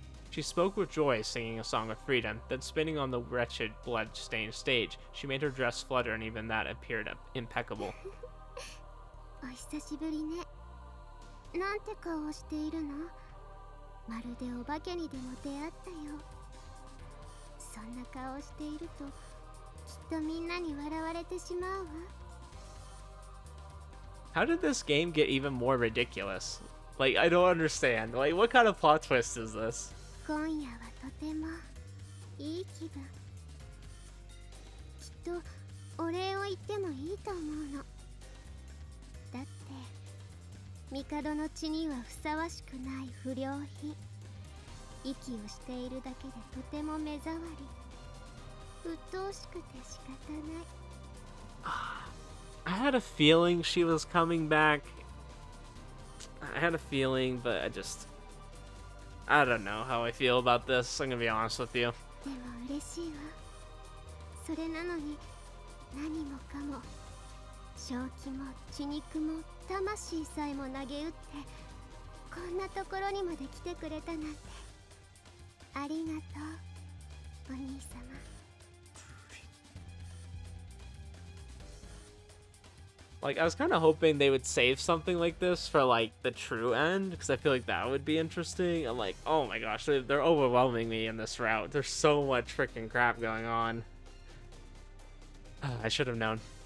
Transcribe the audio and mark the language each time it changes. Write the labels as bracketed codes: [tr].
[en] She spoke with joy, singing a song of freedom, then spinning on the wretched, blood-stained stage. She made her dress flutter, and even that appeared impeccable. [ja] お久しぶりね。なんて顔をしているの？まるでお化けにでも出会ったよ。そんな顔をしていると、きっとみんなに笑われてしまうわ。 [en] How did this game get even more ridiculous? Like, I don't understand. Like, what kind of plot twist is this? [ja] 今夜はとてもいい気分。きっとお礼を言ってもいいと思うの。だって帝の血にはふさわしくない不良品。息をしているだけでとても目障り。鬱陶しくて仕方ない。 [en] I had a feeling she was coming back. I had a feeling, but I don't know how I feel about this. I'm gonna be honest with you. [ja] でも嬉しいわ。それなのに何もかも正気も血肉も魂さえも投げ打ってこんなところにまで来てくれたなんてありがとうお兄様。 [en] Like, I was kind of hoping they would save something like this for, like, the true end, because I feel like that would be interesting. I'm like, oh my gosh, they're overwhelming me in this route. There's so much freaking crap going on. I should have known.